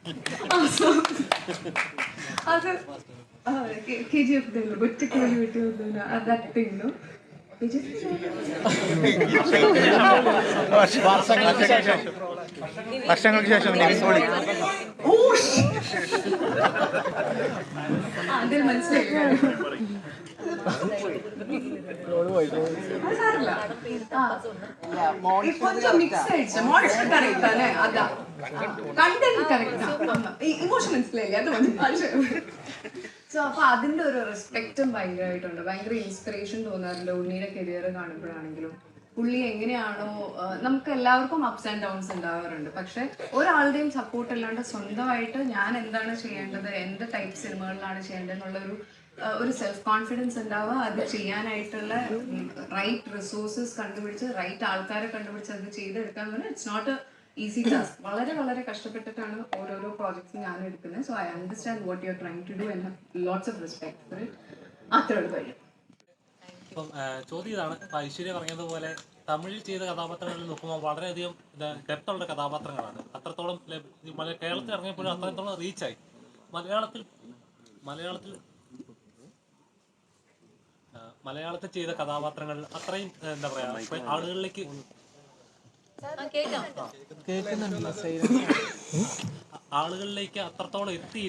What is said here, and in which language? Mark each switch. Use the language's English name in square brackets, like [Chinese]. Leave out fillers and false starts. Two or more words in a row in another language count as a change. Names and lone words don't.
[Malayalam] അത് KGF ഒറ്റയ്ക്ക് വഴി വെട്ടി വന്നവനാ അതാക്ടിങ്. വർഷങ്ങൾക്ക് ശേഷം അതിൽ മനസ്സിലായി. [Tamil] கொஞ்சம் மிக்ஸ் ஆயிடுச்சு. [English] model correct [Tamil] தானே? அதான் [English] content correct [Tamil] தான். [Malayalam] ഇമോഷൻസ് ഇല്ലേ, അത് வந்து സോ അപ്പോൾ അതിൻ്റെ ഒരു റെസ്പെക്റ്റും ഭയങ്കരമായിട്ടുണ്ട്. ഭയങ്കര ഇൻസ്പിറേഷൻ തോന്നാറുണ്ട് ഉണ്ണിയുടെ കരിയർ കാണുമ്പോഴാണെങ്കിലും. പുള്ളി എങ്ങനെയാണോ, നമുക്ക് എല്ലാവർക്കും [English] ups and downs [Malayalam] ഉണ്ടാവാറുണ്ട്, പക്ഷെ ഒരാളുടെയും സപ്പോർട്ട് ഇല്ലാണ്ട് സ്വന്തമായിട്ട് ഞാൻ എന്താണ് ചെയ്യേണ്ടത്, എന്ത് ടൈപ്പ് സിനിമകളിലാണ് ചെയ്യേണ്ടത് എന്നുള്ളൊരു [English] self confidence [Malayalam] ഉണ്ടാവുക. അത് ചെയ്യാനായിട്ടുള്ള [English] right resources [Malayalam] കണ്ടുപിടിച്ച് റൈറ്റ് ആൾക്കാരെ കണ്ടുപിടിച്ച് അത് ചെയ്തെടുക്കാൻ പറഞ്ഞാൽ [English] it's not a easy task. [Malayalam] വളരെ വളരെ കഷ്ടപ്പെട്ടിട്ടാണ് ഓരോരോ പ്രോജക്ട്സ് ഞാൻ എടുക്കുന്നത്. [English] So I understand what you are trying to do and have lots of respect for it. [Malayalam] അത്രയുള്ള കാര്യം. ഇപ്പം ചോദ്യം ഇതാണ്, ഇപ്പം ഐശ്വര്യ പറഞ്ഞതുപോലെ തമിഴിൽ ചെയ്ത കഥാപാത്രങ്ങളിൽ നോക്കുമ്പോൾ വളരെയധികം ഡെപ്തുള്ള കഥാപാത്രങ്ങളാണ്. അത്രത്തോളം കേരളത്തിൽ ഇറങ്ങിയപ്പോഴും അത്രത്തോളം റീച്ചായി. മലയാളത്തിൽ ചെയ്ത കഥാപാത്രങ്ങൾ അത്രയും എന്താ പറയാ ആളുകളിലേക്ക് അത്രത്തോളം എത്തിയില്ല.